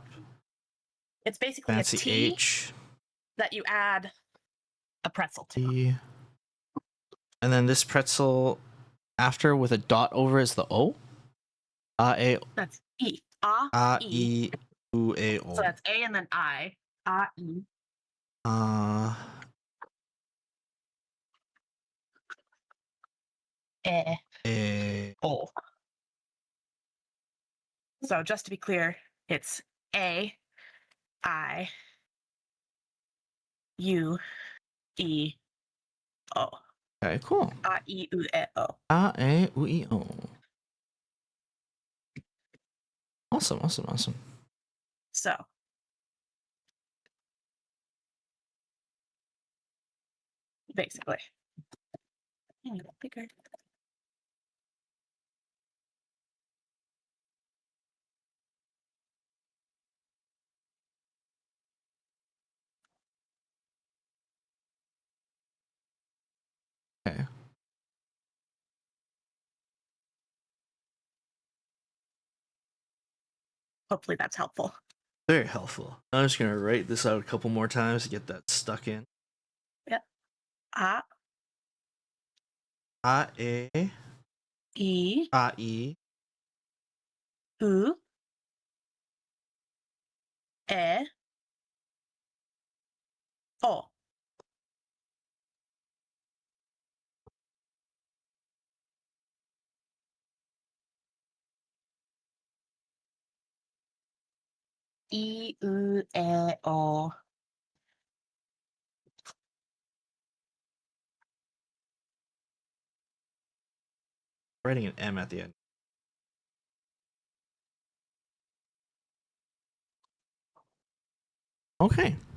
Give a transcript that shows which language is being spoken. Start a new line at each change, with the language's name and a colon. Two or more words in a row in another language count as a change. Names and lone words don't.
English: It's basically fancy a T H, that you add a pretzel to. E. And then this pretzel after with a dot over is the O. A, That's E. A, E. E, U, A, O. So that's A and then I. E. O. So just to be clear, it's A, I, U, E, O. Okay, cool. A, E, U, E, O. A, E, U, E, O. Awesome, awesome, awesome. So basically, I need a bigger. Okay. Hopefully that's helpful. Very helpful. I'm just gonna write this out a couple more times to get that stuck in. A, A, E, E, A, E, U, E, O. E, U, E, O. writing an M at the end. Okay.